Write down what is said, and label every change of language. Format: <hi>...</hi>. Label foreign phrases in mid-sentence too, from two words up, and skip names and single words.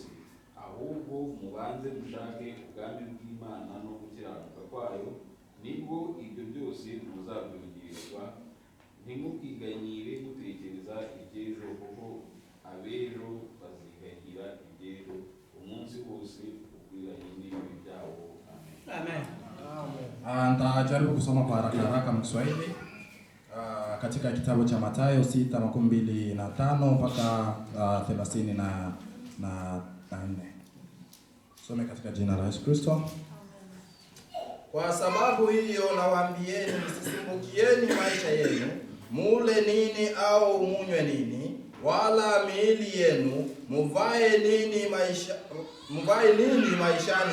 <rw>Ahubwo mubanze mushake ubwami bw'Imana no gukiranuka kwayo, nibwo ibyo byose muzabyongererwa. Ntimukiganyire mutekereza iby'ejo, kuko abejo baziganyira iby'ejo. Umunsi wose ukwiranye n'ibibi byabo. Amen.</rw> <sw>Nitajaribu kusoma kwa haraka Mswahili katika kitabu cha Mathayo 6:25 mpaka 34. Some katika jina la Yesu Kristo. Kwa sababu hiyo nawaambieni, msisumbukieni maisha yenu, mule nini au munywe nini, wala miili yenu muvae nini maishani.</sw>